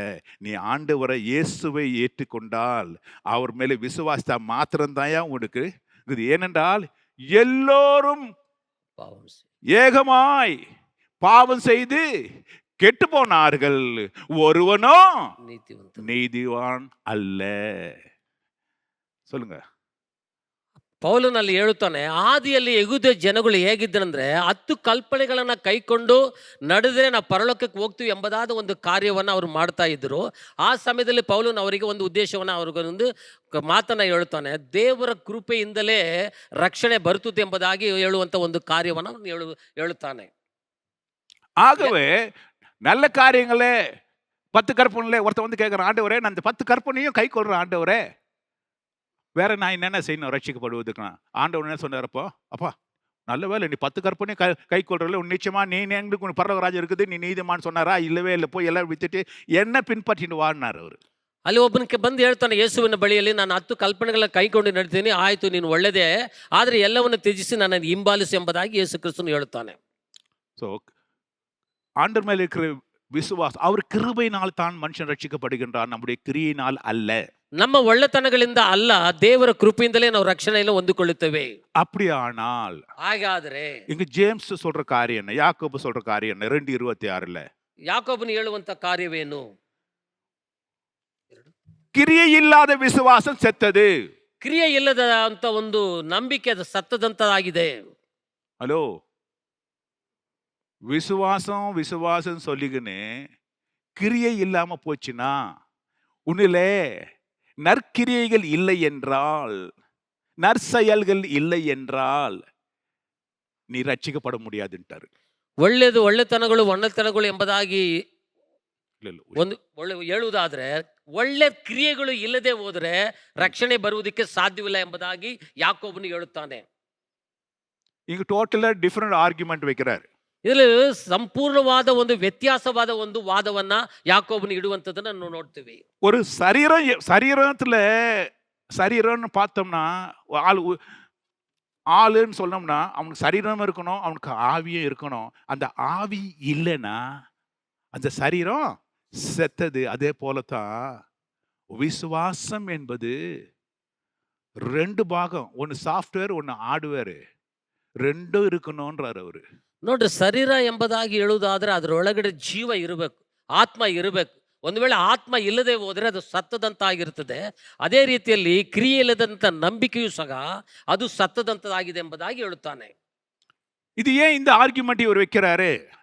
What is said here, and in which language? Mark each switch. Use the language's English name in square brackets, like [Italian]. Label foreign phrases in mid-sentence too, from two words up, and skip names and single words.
[Tamil] நீ ஆண்டவரை இயேசுவை ஏற்றுக்கொண்டால் அவர் மேலே விசுவாசித்தா மாத்திரம்தான் உனக்கு இது. ஏனென்றால் எல்லோரும் ஏகமாய் பாவம் செய்து கெட்டு போனார்கள், ஒருவனோ நீதிவான் அல்ல. சொல்லுங்க. [Kannada] ಪೌಲನಲ್ಲಿ ಹೇಳುತ್ತಾನೆ, ಆದಿಯಲ್ಲಿ ಯೆಹೂದ ಜನಗಳು ಹೇಗಿದ್ದರಂದ್ರೆ 10 ಕಲ್ಪನೆಗಳನ್ನ ಕೈಕೊಂಡು ನಡೆದ್ರೆ ನಾವು ಪರಲೋಕಕ್ಕೆ ಹೋಗ್ತೀವಿ ಎಂಬುದಾದ ಒಂದು ಕಾರ್ಯವನ್ನು ಅವರು ಮಾಡ್ತಾ ಇದ್ರು. ಆ ಸಮಯದಲ್ಲಿ ಪೌಲನ್ ಅವರಿಗೆ ಒಂದು ಉದ್ದೇಶವನ್ನು ಅವ್ರಿಗೊಂದು ಮಾತನ್ನ ಹೇಳುತ್ತಾನೆ, ದೇವರ ಕೃಪೆಯಿಂದಲೇ ರಕ್ಷಣೆ ಬರುತ್ತದೆ ಎಂಬುದಾಗಿ ಹೇಳುವಂತ ಒಂದು ಕಾರ್ಯವನ್ನು ಹೇಳುತ್ತಾನೆ. [Tamil] ஆகவே நல்ல காரியங்களே 10 கற்பனைகளே ஒருத்தர் வந்து கேட்குறான், ஆண்டவரே நான் இந்த 10 கற்பனையும் கை கொள்றேன் ஆண்டவரே, வேற நான் என்னென்ன செய்யணும் ரட்சிக்கப்படுவதுக்கு? ஆண்டவர் என்ன சொன்னாரப்போ, அப்பா நல்ல வேலை நீ 10 கற்பனை கை கொள்றல, நிச்சயமா நீ எங்களுக்கு உனக்கு பரலோகராஜ்யம் இருக்குது, நீ நீதிமான் சொன்னாரா? இல்லவே இல்லை, போய் எல்லாம் வித்துட்டு என்ன பின்பற்றிட்டு வாடினார் அவர். [Kannada] ಅಲ್ಲಿ ಒಬ್ಬನಿಗೆ ಬಂದು ಹೇಳ್ತಾನೆ ಯೇಸುವಿನ ಬಳಿಯಲ್ಲಿ, ನಾನು 10 ಕಲ್ಪನೆಗಳ ಕೈಕೊಂಡು ನಡ್ತೀನಿ, ಆಯ್ತು ನೀನು ಒಳ್ಳೆಯದೇ, ಆದರೆ ಎಲ್ಲವನ್ನು ತ್ಯಜಿಸಿ ನನ್ನನ್ನು ಹಿಂಬಾಲಿಸಿ ಎಂಬುದಾಗಿ ಯೇಸು ಕ್ರಿಸ್ತನು ಹೇಳುತ್ತಾನೆ. [Tamil] ஸோ ஆண்டவர் மேலே இருக்கிற விசுவாசம், அவர் கிருபையினால் தான் மனுஷன் ரட்சிக்கப்படுகின்றார், நம்முடைய கிரியினால் அல்ல. [Kannada] ನಮ್ಮ ಒಳ್ಳೆತನಗಳಿಂದ ಅಲ್ಲ, ದೇವರ ಕೃಪೆಯಿಂದಲೇ ನಾವು ರಕ್ಷಣೆಯನ್ನು ಹೊಂದಿಕೊಳ್ಳುತ್ತೇವೆ. [Tamil] அப்படியானால் [Kannada] ಹಾಗಾದ್ರೆ [Tamil] இங்க ஜேம்ஸ் சொல்ற காரியம் என்ன, யாக்கோபு சொல்ற காரியம் என்ன? 2:26 [Kannada] ಯಾಕೋಬನು ಹೇಳುವಂತ ಕಾರ್ಯವೇನು? [Tamil] கிரியை இல்லாத விசுவாசம் செத்தது. [Kannada] ಕ್ರಿಯೆ ಇಲ್ಲದ ಅಂತ ಒಂದು ನಂಬಿಕೆ ಅದು ಸತ್ತದಂತಾಗಿದೆ. [Tamil] ஹலோ, விசுவாசம் சொல்லிக்கின்னு கிரியை இல்லாம போச்சுன்னா, உன்னிலே நற்கிரியைகள் இல்லை என்றால், நற்செயல்கள் இல்லை என்றால் நீ ரட்சிக்கப்பட முடியாதுன்ட்டாரு. [Kannada] ಒಳ್ಳೆಯದು ಒಳ್ಳೆತನಗಳು ಒಳ್ಳೆತನಗಳು ಎಂಬುದಾಗಿ ಒಂದು ಹೇಳುವುದಾದ್ರೆ, ಒಳ್ಳೆ ಕ್ರಿಯೆಗಳು ಇಲ್ಲದೆ ಹೋದ್ರೆ ರಕ್ಷಣೆ ಬರುವುದಕ್ಕೆ ಸಾಧ್ಯವಿಲ್ಲ ಎಂಬುದಾಗಿ ಯಾಕೋಬನು ಹೇಳುತ್ತಾನೆ. [Tamil] இங்க [English] totally different argument [Tamil] வைக்கிறார். [Kannada] ಇದರಲ್ಲಿ ಸಂಪೂರ್ಣವಾದ ಒಂದು ವ್ಯತ್ಯಾಸವಾದ ಒಂದು ವಾದವನ್ನ ಯಾಕೋಬನು ಇಡುವಂತದನ್ನ ನಾವು ನೋಡ್ತೀವಿ. [Tamil] ஒரு சரீரம்னு பார்த்தோம்னா, ஆளுன்னு சொன்னோம்னா அவனுக்கு சரீரம் இருக்கணும், அவனுக்கு ஆவியும் இருக்கணும். அந்த ஆவி இல்லைன்னா அந்த சரீரம் செத்தது. அதே போலத்தான் விசுவாசம் என்பது 2 பாகம், ஒன்று சாஃப்ட்வேர் ஒன்று ஹார்ட்வேர், 2 இருக்கணும்ன்றார் அவரு. [Kannada] ನೋಡ್ರಿ, ಶರೀರ ಎಂಬುದಾಗಿ ಹೇಳುವುದಾದ್ರೆ ಅದರೊಳಗಡೆ ಜೀವ ಇರಬೇಕು, ಆತ್ಮ ಇರಬೇಕು. ಒಂದು ವೇಳೆ ಆತ್ಮ ಇಲ್ಲದೆ ಹೋದರೆ ಅದು ಸತ್ತದಂತಾಗಿರ್ತದೆ. ಅದೇ ರೀತಿಯಲ್ಲಿ ಕ್ರಿಯೆ ಇಲ್ಲದಂತ ನಂಬಿಕೆಯೂ ಸಹ ಅದು ಸತ್ತದಂತದಾಗಿದೆ ಎಂಬುದಾಗಿ ಹೇಳುತ್ತಾನೆ. [Tamil] இது ஏன் இந்த ஆர்குமெண்ட் இவர் வைக்கிறாரு?